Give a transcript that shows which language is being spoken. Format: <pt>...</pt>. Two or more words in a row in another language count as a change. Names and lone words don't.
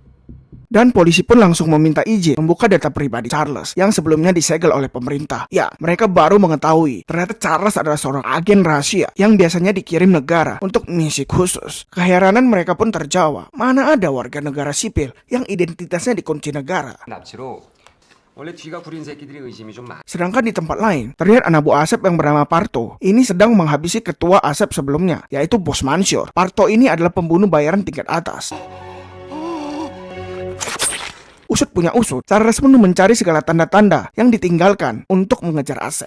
<id>Dan polisi pun langsung meminta izin membuka data pribadi Charles yang sebelumnya disegel oleh pemerintah. Ya, mereka baru mengetahui ternyata Charles adalah seorang agen rahasia yang biasanya dikirim negara untuk misi khusus. Keheranan mereka pun terjawab, mana ada warga negara sipil yang identitasnya dikunci negara.</id> <ko>납치로 원래 뒤가 구린 새끼들이 의심이 좀 많아.</ko> <id>Sedangkan di tempat lain, terlihat anak buah Asep yang bernama Parto. Ini sedang menghabisi ketua Asep sebelumnya, yaitu Bos Mansur. Parto ini adalah pembunuh bayaran tingkat atas. Usut punya usut, Charles pun mencari segala tanda-tanda yang ditinggalkan untuk mengejar Asep.</id>